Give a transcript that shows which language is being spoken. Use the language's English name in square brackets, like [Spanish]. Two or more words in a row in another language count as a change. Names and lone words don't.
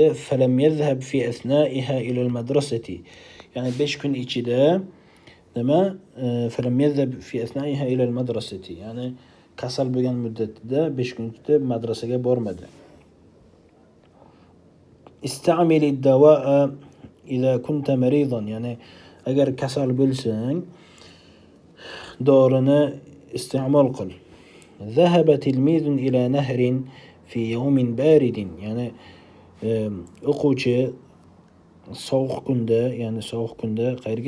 [Arabic] فلم يذهب في أثنائها إلى المدرسة, [Uzbek] ya'ni 5 kun ichida nima? [Arabic] فلم يذهب في أثنائها إلى المدرسة, [Uzbek] ya'ni kasal bo'lgan muddatida 5 kun ichida madrasaga bormadi. [Arabic] استعمل الدواء إذا كنت مريضا, [Uzbek] ya'ni agar kasal bo'lsang dorini iste'mol qil. [Arabic] ذهب تلميذ إلى نهر في يوم بارد, [Uzbek] ya'ni o'quvchi sovuq kunda qayerga?